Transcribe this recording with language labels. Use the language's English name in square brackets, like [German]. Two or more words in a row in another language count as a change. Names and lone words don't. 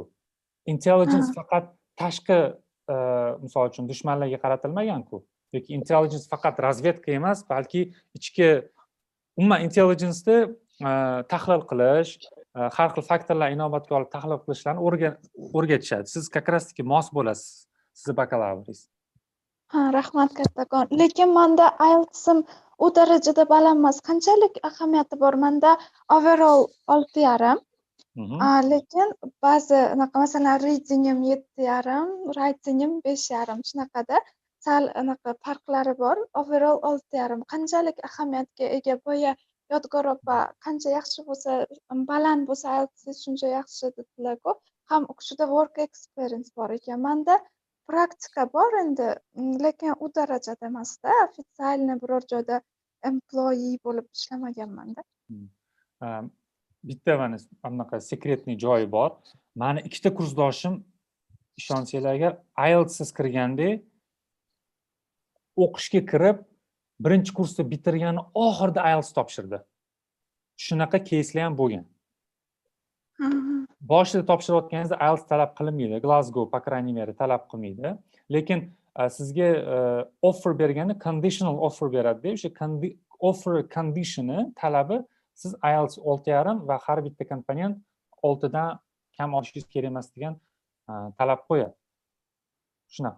[Uzbek] Intelligence faqat tashqi misol uchun dushmanlarga qaratilmagan-ku. Yoki intelligence faqat razvedka emas, balki ichki umuman intelligence-da tahlil qilish, har xil faktorlar inobatga olib tahlil qilishlarni o'rgatishadi. Siz [Russian] как раз [Uzbek] taки mos bo'lasiz, sizni bakalavringiz. Ha, rahmat kattakon. Lekin menda IELTS'im u darajada baland emas. Qanchalik ahamiyati bor? Menda overall 6,5. Lekin ba'zi anaqa masalan readingim 7,5, writingim 5,5 shunaqada sal anaqa farqlari bor. Overall 6,5. Qanchalik ahamiyatga ega boya Yodgor opa qancha yaxshi bo'lsa, baland bo'lsa IELTS shuncha yaxshi dedilar-ku. Ham u kishida [English] work experience [Uzbek] bor ekan. Menda praktika bor endi, lekin u darajada emas-da, ofitsialniy biror joyda employee bo'lib ishlamaganman-da. Bitta mana anaqa sekretniy joyi bor. Meni ikkita kursdoshim ishonsanglar agar IELTSsiz kirganda o'qishga kirib, birinchi kursda bitirgani oxirida IELTS topshirdi. shunaqa keyslar ham bo'lgan. Boshida topshirayotganingizda IELTS talab qilinmaydi, Glasgow [Russian] по крайней мере [Uzbek] talab qilmaydi. Lekin sizga offer berganda [English] conditional offer [Uzbek] beradi-da, o'sha offer conditioni talabi siz IELTS 6.5 va har bitta komponent 6 dan kam olishingiz kerak emas degan talab qo'yadi. Shunaqa.